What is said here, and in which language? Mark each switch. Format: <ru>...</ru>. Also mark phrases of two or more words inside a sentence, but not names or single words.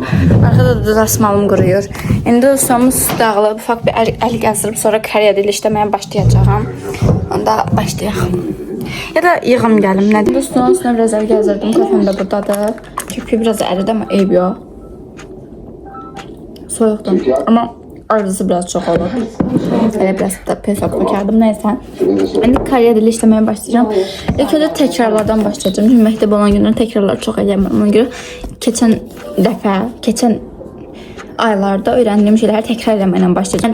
<az>Arkada da dasmalım quruyur. İndi ustamız dağılıb, ufak bir əl gəzdirib, sonra Koreya dili işləməyə başlayacağım. Onda başlayaq. Ya da yığım gəlim, nədir? Dostum, üstünə biraz əl gəzdirdim, kafem də buradadır. Köpüğü biraz əridi ama eyb yox. Soyuqdur.</az> <tr>Ama arzusu biraz çok olur. Öyle biraz da pesok dökerdim. Neyse. İndi Koreya dili işlemeye başlayacağım. İlk önce tekrarlardan başlayacağım. Çünkü</tr> <az>məktəb olan günlər</az> <tr>tekrarlar çok edemem. Ona göre geçen aylarda öğrendiğim şeyleri tekrar etməklə başlayacağım.</tr>